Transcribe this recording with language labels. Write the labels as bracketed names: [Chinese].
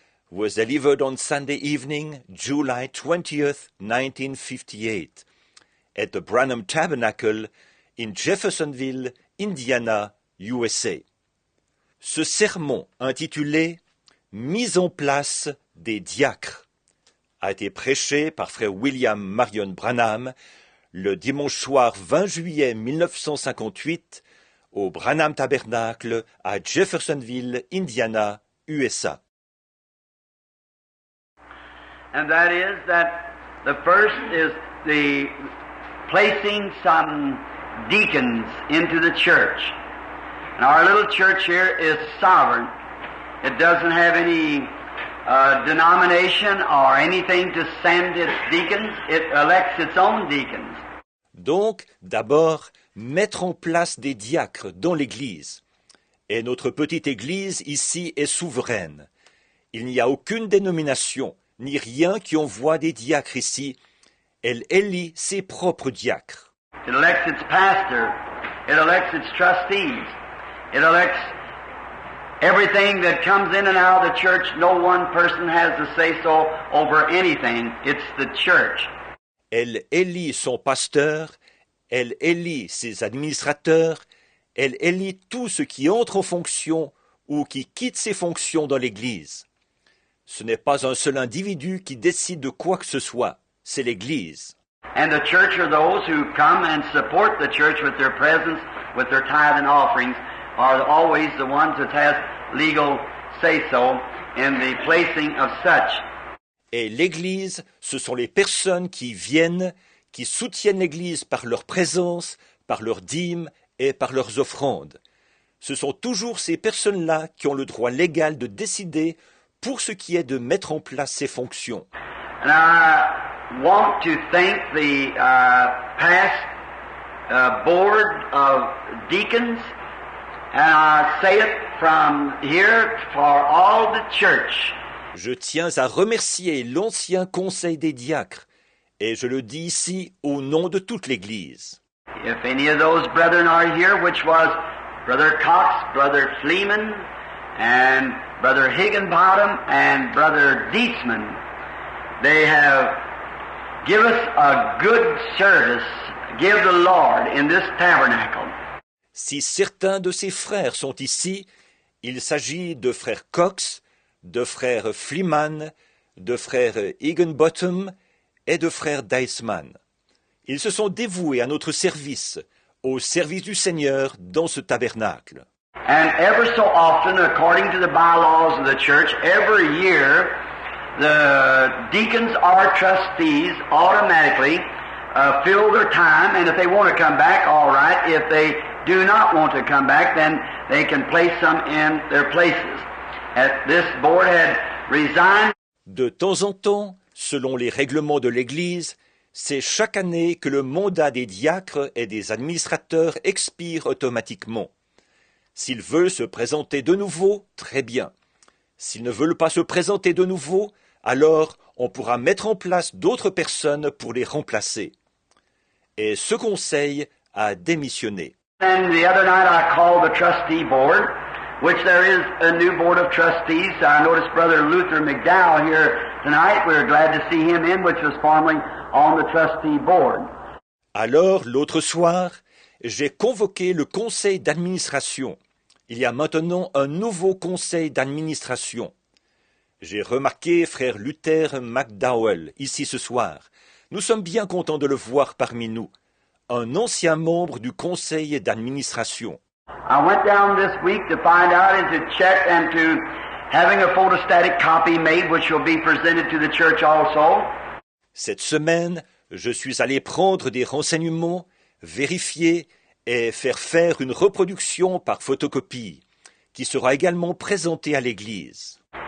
[English] was delivered on Sunday evening, July 20th, 1958, at the Branham Tabernacle in Jeffersonville, Indiana, USA. [French] Ce sermon intitulé « Mise en place des diacres » a été prêché par frère William Marion Branham le dimanche soir 20 juillet 1958 au Branham Tabernacle à Jeffersonville, Indiana, USA. [English] And that is that the first is the placing some deacons into the church. And our little church here is sovereign. It doesn't have any denomination or anything to send its deacons. It elects its own deacons. [French] Donc, d'abord, mettre en place des diacres dans l'Église. Et notre petite Église ici est souveraine. Il n'y a aucune dénomination, ni rien qui envoie des diacres ici. Elle élit ses propres diacres. [English] It elects its pastor. It elects its trustees. It elects everything that comes in and out of the church. No one person has to say so over anything. It's the church. [French] Elle élit son pasteur, elle élit ses administrateurs, elle élit tout ce qui entre en fonction ou qui quitte ses fonctions dans l'Église. Ce n'est pas un seul individu qui décide de quoi que ce soit, c'est l'Église. [English] And the church are those who come and support the church with their presence, with their tithe and offerings, are always the ones that has legal say-so in the placing of such. [French] Et l'Église, ce sont les personnes qui viennent, qui soutiennent l'Église par leur présence, par leurs dîmes et par leurs offrandes. Ce sont toujours ces personnes-là qui ont le droit légal de décider pour ce qui est de mettre en place ces fonctions. [English] And I want to thank the past board of deacons, and I say it from here for all the church. [French] Je tiens à remercier l'ancien conseil des diacres, et je le dis ici au nom de toute l'Église. [English] If any of those brethren are here, which was Brother Cox, Brother Fleeman, and Brother Higginbottom, and Brother Dietzman, they have given us a good service, give the Lord in this tabernacle. [French] Si certains de ces frères sont ici, il s'agit de frère Cox, de frère Fleeman, de frère Higginbottom et de frère Dietzman. Ils se sont dévoués à notre service, au service du Seigneur dans ce tabernacle. [English] And ever so often, according to the bylaws of the church, every year, the deacons or trustees automatically fill their time, and if they want to come back, all right. If they do not want to come back, then they can place some in their places. This board had resigned. [French] De temps en temps, selon les règlements de l'Église, c'est chaque année que le mandat des diacres et des administrateurs expire automatiquement. S'ils veulent se présenter de nouveau, très bien. S'ils ne veulent pas se présenter de nouveau, alors on pourra mettre en place d'autres personnes pour les remplacer. Et ce conseil a démissionné. [English] And the other night I called the trustee board, which there is a new board of trustees. I noticed Brother Luther McDowell here tonight. We were glad to see him in, which was formerly on the trustee board. [French] Alors, l'autre soir, j'ai convoqué le conseil d'administration. Il y a maintenant un nouveau conseil d'administration. J'ai remarqué frère Luther McDowell ici ce soir. Nous sommes bien contents de le voir parmi nous. Un ancien membre du conseil d'administration. [English] I went down this week to find out and to check and to having a photostatic copy made which will be presented to the church also. [French] Cette semaine, je suis allé prendre des renseignements, vérifier et faire une reproduction par photocopie, qui sera également présentée à l'Église.